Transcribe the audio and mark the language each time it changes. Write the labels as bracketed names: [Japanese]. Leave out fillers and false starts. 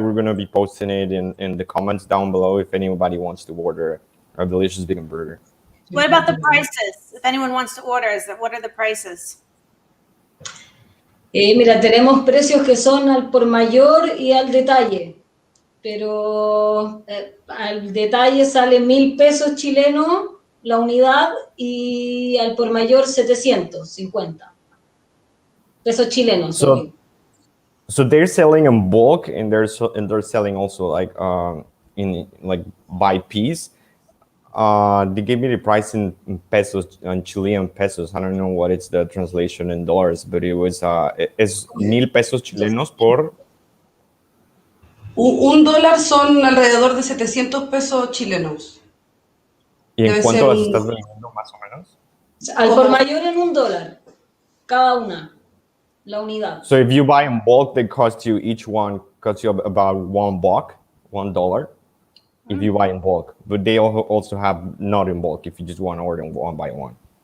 [English] We're going to be posting it in the comments down below if anybody wants to order a delicious vegan burger. What about the prices? If anyone wants to order, what are the prices? [Spanish] Mira, tenemos precios que son al por mayor y al detalle, pero al detalle sale 1.000 pesos chilenos la unidad, y al por mayor 750 pesos chilenos. [English] So they're selling in bulk, and they're selling also like in like by piece. They gave me the price in pesos, in Chilean pesos. I don't know what it's the translation in dollars, but it was es 1,000 pesos chilenos por. [Spanish] $1 son alrededor de 700 pesos chilenos. ¿Y en Debe cuánto ser las un- estás vendiendo más o menos? Al por mayor en $1, cada una, la unidad. [English] So if you buy in bulk, they cost you, each one costs you about $1. If you buy in bulk, but they also have not in bulk if you just want to order one by one.